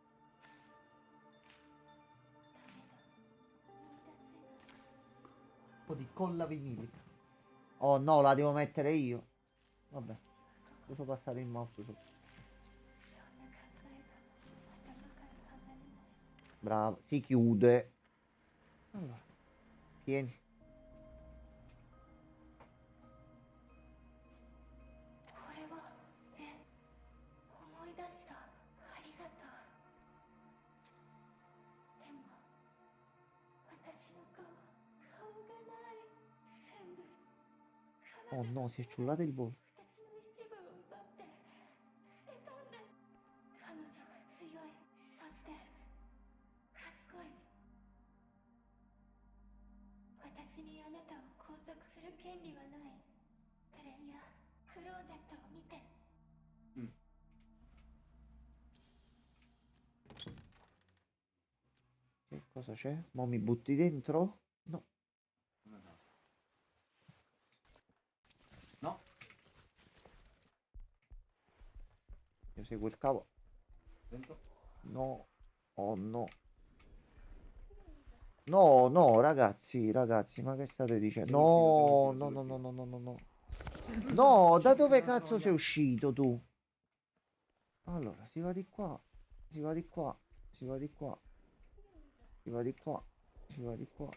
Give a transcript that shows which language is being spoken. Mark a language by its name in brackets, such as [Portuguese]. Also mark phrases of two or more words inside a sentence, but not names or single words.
[Italian] Un po' di colla vinilica. Oh no, la devo mettere io. Vabbè. Devo passare il mouse su. Bravo, si chiude. Allora, tieni. [Japanese] これは思い出した。ありがとう。でも私の顔がない。全部 [Italian] Oh no, si è ciullato il volo. [Japanese] 私の一部を奪って捨てたんだ。彼女は強い。そして賢い。私にあなたを拘束する権利はない。プレイヤー、クローゼットを見て。 [Italian] Che cosa c'è? Mo mi butti dentro? No. No. Io seguo il cavo. Dentro. No. Oh no. No, no, ragazzi, ma che state dicendo? No, no, no, no, no, no, no, no. No, da dove cazzo sei uscito tu? Allora, si va di qua, si va di qua, si va di qua, si va di qua, si va di qua.